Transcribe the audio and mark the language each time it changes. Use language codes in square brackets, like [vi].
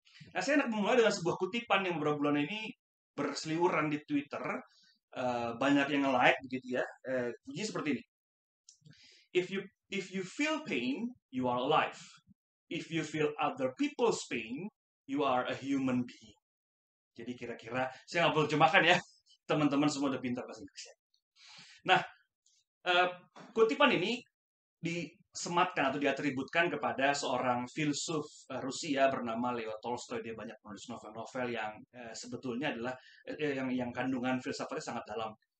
[id] Nah, saya hendak memulai dengan sebuah kutipan yang beberapa bulan ini berseliweran di Twitter. Banyak yang like begitu ya. Bunyi seperti ini. [en] If you feel pain, you are alive. If you feel other people's pain, you are a human being. [id] Jadi kira-kira saya nggak perlu terjemahkan ya. Teman-teman semua udah pintar bahasa Inggris. Nah, kutipan ini disematkan atau diatributkan kepada seorang filsuf Rusia bernama Leo Tolstoy. Dia banyak menulis novel-novel yang sebetulnya adalah yang kandungan filsafatnya sangat dalam.